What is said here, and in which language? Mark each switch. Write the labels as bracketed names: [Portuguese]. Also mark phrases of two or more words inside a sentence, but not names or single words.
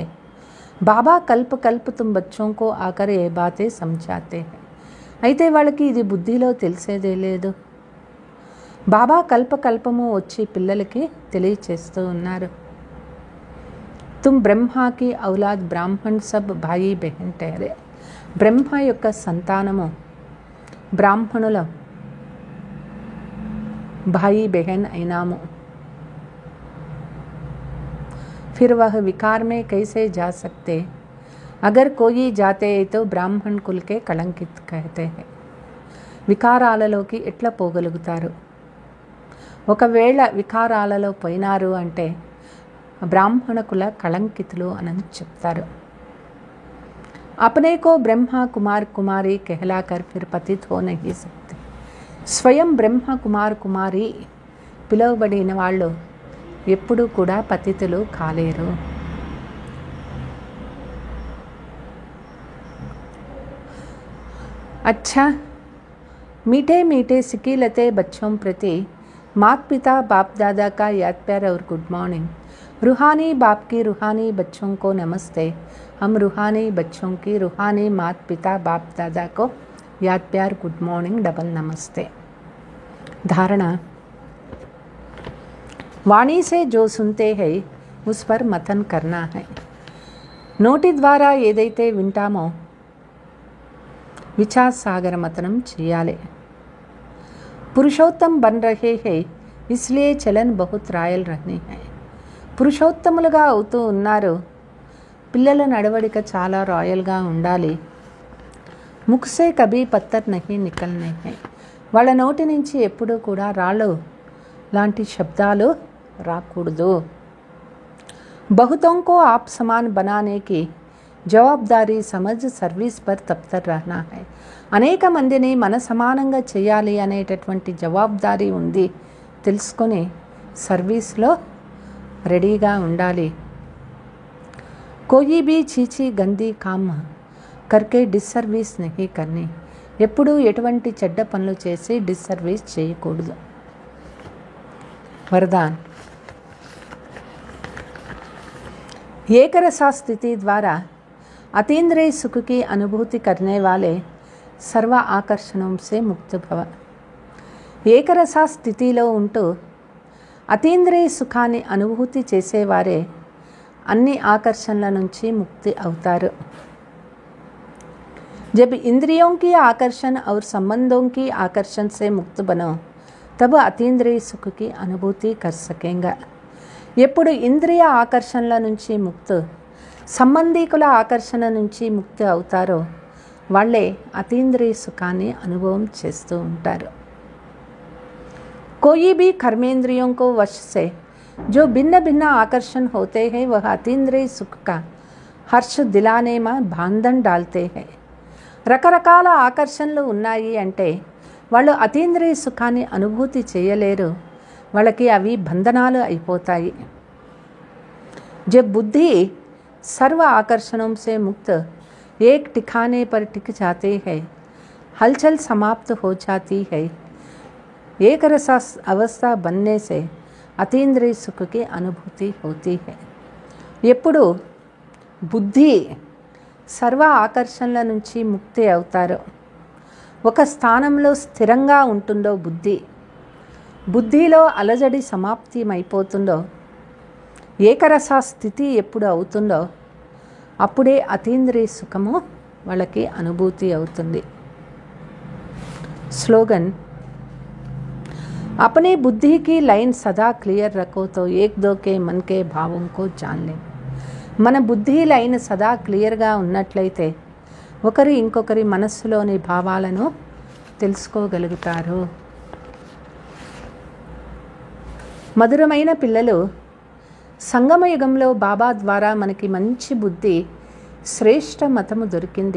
[Hindi] बाबा कल्प कल्प तुम बच्चों को आकर ये बातें समझाते हैं. [Telugu] అయితే వాళ్ళకి ఇది బుద్ధిలో తెలిసేదే లేదు. బాబా కల్పకల్పము వచ్చి పిల్లలకి తెలియచేస్తూ ఉన్నారు. [Hindi] तुम ब्रह्मा की औलाद ब्राह्मण सब भाई बहन ठहरे. [Telugu] బ్రహ్మ యొక్క సంతానము బ్రాహ్మణుల [Hindi] भाई बहन [Telugu] అయినాము. [Hindi] फिर वह विकार में कैसे जा सकते? अगर कोई जाते तो ब्राह्मण कुल के कलंकित कहते हैं. [Telugu] వికారాలలోకి ఎట్లా పోగలుగుతారు? ఒకవేళ వికారాలలో పోయినారు అంటే బ్రాహ్మణ కుల కళంకితులు అని చెప్తారు. [Hindi] अपने को ब्रह्मा कुमार कुमारी कहलाकर फिर पतित हो नहीं सकते. [Telugu] స్వయం బ్రహ్మ కుమార్ కుమారి పిలువబడిన వాళ్ళు ఎప్పుడూ కూడా పతితులు కాలేరు. [Hindi] अच्छा, मीठे मीठे सिकीलते बच्चों प्रति माता पिता बाप दादा का याद प्यार और [English] good morning. [Hindi] रूहानी बाप की रूहानी बच्चों को नमस्ते. हम रूहानी बच्चों की रूहानी माता पिता बाप दादा को याद प्यार [English] good morning [Hindi] डबल नमस्ते. धारणा. वाणी से जो सुनते हैं उस पर मतन करना है. [Telugu] నోటి ద్వారా ఏదైతే వింటామో విచార్ సాగర మతనం చేయాలి. [Hindi] पुरुषोत्तम बन रहे है इसलिए चलन बहुत रॉयल रहने है. [Telugu] పురుషోత్తములుగా అవుతూ ఉన్నారు, పిల్లల నడవడిక చాలా రాయల్గా ఉండాలి. [Hindi] मुख से कभी पत्थर नहीं निकलने है. [Telugu] వాళ్ళ నోటి నుంచి ఎప్పుడూ కూడా రాళ్ళు లాంటి శబ్దాలు రాకూడదు. [Hindi] बहुतों को आप समान बनाने की जवाबदारी समझ सर्विस पर तत्पर रहना है. [Telugu] అనేక మందిని మన సమానంగా చేయాలి అనేటటువంటి జవాబుదారీ ఉంది తెలుసుకొని సర్వీస్లో రెడీగా ఉండాలి. [Hindi] कोई भी छी छी गंदी काम करके डिससर्विस नहीं करनी. [Telugu] ఎప్పుడూ ఎటువంటి చెడ్డ పనులు చేసి డిస్సర్వీస్ చేయకూడదు. [Hindi] వరదాన్. एक रसा स्थिति द्वारा अतीन्द्रिय सुख की अनुभूति करने वाले सर्व आकर्षणों से मुक्त भव. [Telugu] ఏకరసా స్థితిలో ఉంటూ అతీంద్రియ సుఖాన్ని అనుభూతి చేసేవారే అన్ని ఆకర్షణల నుంచి ముక్తి అవుతారు. [Hindi] जब इंद्रियों की आकर्षण और संबंधों की आकर्षण से मुक्त बनो तब अतीन्द्रिय सुख की अनुभूति कर सकेंगे. [Telugu] ఎప్పుడు ఇంద్రియ ఆకర్షణల నుంచి ముక్తి, సంబంధీకుల ఆకర్షణ నుంచి ముక్తి అవుతారో వాళ్ళే అతీంద్రియ సుఖాన్ని అనుభవం చేస్తూ ఉంటారు. [Hindi] कोई भी कर्मेंद्रियों को वश से जो भिन्न भिन्न आकर्षण होते हैं वह अतीन्द्रिय सुख का हर्ष दिलाने में बांधन डालते हैं. [Telugu] రకరకాల ఆకర్షణలు ఉన్నాయి అంటే వాళ్ళు అతీంద్రియ సుఖాన్ని అనుభూతి చేయలేరు, వాళ్ళకి అవి బంధనాలు అయిపోతాయి. [Hindi] जब बुद्धि सर्व आकर्षणों से मुक्त एक ठिकाने पर टिक जाते हैं, हलचल समाप्त हो जाती है. एक रसा अवस्था बनने से अतीन्द्रिय सुख की अनुभूति होती है. [Telugu] ఎప్పుడు బుద్ధి సర్వ ఆకర్షణల నుంచి ముక్తి అవుతారో, ఒక స్థానంలో స్థిరంగా ఉంటుందో బుద్ధిలో అలజడి సమాప్తిమైపోతుందో, ఏకరస స్థితి ఎప్పుడు అవుతుందో అప్పుడే అతీంద్రియ సుఖము వాళ్ళకి అనుభూతి అవుతుంది. స్లోగన్. [Hindi] अपनी बुद्धि की लाइन सदा क्लियर रखो तो एक दो के मन के भावों को जान ले. [Telugu] మన బుద్ధి లైన్ సదా క్లియర్గా ఉన్నట్లయితే ఒకరి ఇంకొకరి మనస్సులోని భావాలను తెలుసుకోగలుగుతారు. మధురమైన పిల్లలు, సంగమయుగంలో బాబా ద్వారా మనకి మంచి బుద్ధి, శ్రేష్ఠ మతము దొరికింది.